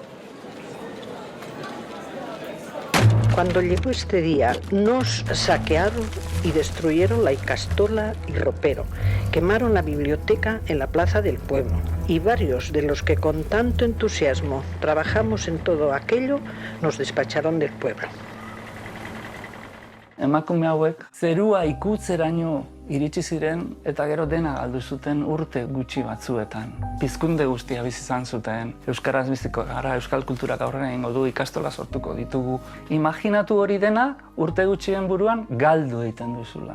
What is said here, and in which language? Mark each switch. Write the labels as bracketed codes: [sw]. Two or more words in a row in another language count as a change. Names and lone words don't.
[es] Cuando llegó este día, nos saquearon y destruyeron la Icastola y ropero. Quemaron la biblioteca en la plaza del pueblo. Y varios de los que con tanto entusiasmo trabajamos en todo aquello, nos despacharon del pueblo. [eu] Emakume hauek zerua ikutzeraino iritsi ziren eta gero dena galdu zuten urte gutxi batzuetan. Pizkunde guztia bizi izan zuten. Euskaraz biziko gara, euskal kulturak aurrera egingo du, ikastola sortuko ditugu. Imaginatu hori dena urte gutxien buruan galdu egiten duzula.